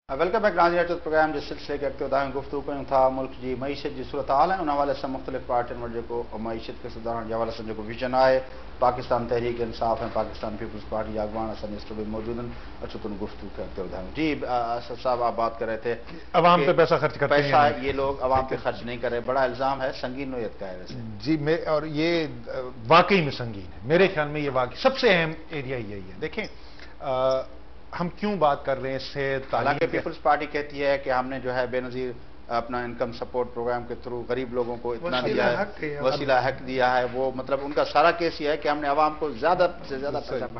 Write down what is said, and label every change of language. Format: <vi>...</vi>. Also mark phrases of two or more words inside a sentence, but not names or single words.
<en>welcome back</en> <sd>नाज़रीन तो प्रोग्राम जिस सिलसिले के अॻिते वधायूं गुफ़्तगू कयूं था मुल्क जी मईशत जी सूरत हाल है उन हवाले से मुख़्तलिफ़ पार्टियुनि वटि जेको मईशत खे सुधारण जे हवाले सां जेको विजन आहे पाकिस्तान तहरीक इंसाफ़ ऐं पाकिस्तान पीपल्स पार्टी जा अॻवान असांजे स्टूडियो में मौजूद आहिनि। अचो तुम गुफ्तगू के अॻिते वधायूं।</sd> <ur>جی اسد صاحب آپ بات کر رہے تھے عوام پہ پیسہ خرچ کرتے ہیں, پیسہ یہ لوگ عوام پہ خرچ نہیں کر رہے، بڑا الزام ہے، سنگین نوعیت کا ہے ویسے. جی اور یہ واقعی میں سنگین ہے۔ میرے خیال میں یہ واقعی سب سے اہم ایریا یہی ہے. دیکھیں ہم کیوں بات کر رہے ہیں اس سے, حالانکہ پیپلز پارٹی کہتی ہے کہ ہم نے جو ہے بینظیر اپنا انکم سپورٹ پروگرام کے تھرو غریب لوگوں کو اتنا دیا ہے، وسیلہ حق دیا ہے، وہ مطلب ان کا سارا کیس یہ ہے کہ ہم نے عوام کو زیادہ سے زیادہ پیسہ بانٹا.</ur>